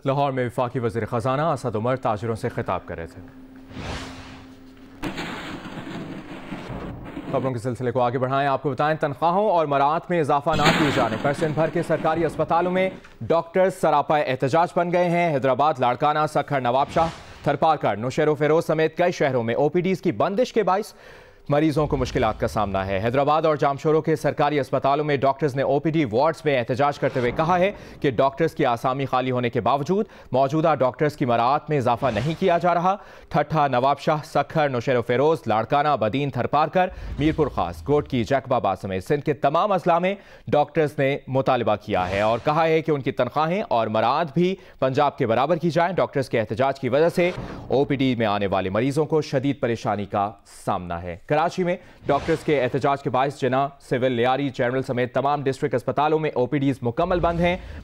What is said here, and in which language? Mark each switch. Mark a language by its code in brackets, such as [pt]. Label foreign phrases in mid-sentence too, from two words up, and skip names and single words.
[ur] لاہور میں وفاقی وزیر خزانہ اسد عمر تاجروں سے خطاب کر رہے تھے. خبروں کے سلسلے کو آگے بڑھائیں، آپ کو بتائیں تنخواہوں اور مراعات میں اضافہ نہ کیے جانے پر سندھ بھر کے سرکاری اسپتالوں میں ڈاکٹرز سراپا احتجاج بن گئے ہیں. حیدرآباد، لاڑکانہ، سکھر، نوابشاہ، تھرپارکر، نوشہرو فیروز سمیت کئی شہروں میں او پی ڈیز کی بندش کے باعث مریضوں کو مشکلات کا سامنا ہے. حیدرآباد اور جامشوروں کے سرکاری اسپتالوں میں ڈاکٹرز نے او پی ڈی وارڈز میں احتجاج کرتے ہوئے کہا ہے کہ ڈاکٹرز کی آسامی خالی ہونے کے باوجود موجودہ ڈاکٹرز کی مراعات میں اضافہ نہیں کیا جا رہا. ठट्ठा, نوابشاہ، سکھر، نوشہرو فیروز، لاڑکانہ، بدین، تھرپارکر، میرپور خاص، گھوٹکی، جیکب آباد سمیت سندھ کے تمام اضلاع میں ڈاکٹرز نے مطالبہ کیا ہے اور کہا ہے کہ ان کی تنخواہیں اور مراعات بھی پنجاب کے برابر کی جائیں. ڈاکٹرز کے احتجاج کی وجہ سے او پی ڈی میں آنے والے مریضوں کو شدید پریشانی کا سامنا ہے. کراچی میں ڈاکٹرز کے احتجاج کے باعث جناح، سول، لیاری، جنرل سمیت تمام ڈسٹرکٹ اسپتالوں میں او پی ڈیز مکمل بند ہیں.